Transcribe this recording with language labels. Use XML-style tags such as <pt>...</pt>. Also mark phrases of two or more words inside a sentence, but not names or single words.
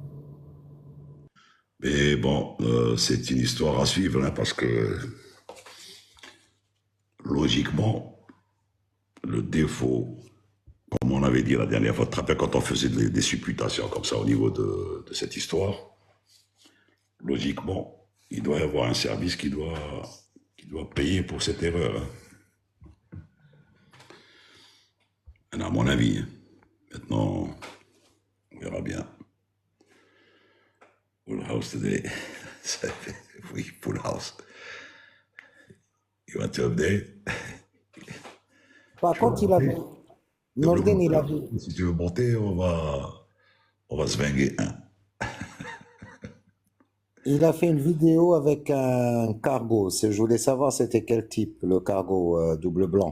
<fr>Mais bon, c'est une histoire à suivre, hein, parce que logiquement, le défaut, comme on avait dit la dernière fois, tu te rappelles quand on faisait des supputations comme ça au niveau de cette histoire, logiquement, il doit y avoir un service qui doit payer pour cette erreur. Hein. À mon avis. Hein. Maintenant, on verra bien.</fr> <en>Full house today. Oui, full house. You want to update?</en> <fr>Par contre, il avait. Nordin, il avait. Si tu veux monter, on va se vinguer un. Il a fait une vidéo avec un cargo. Je voulais savoir c'était quel type, le cargo double blanc.</fr>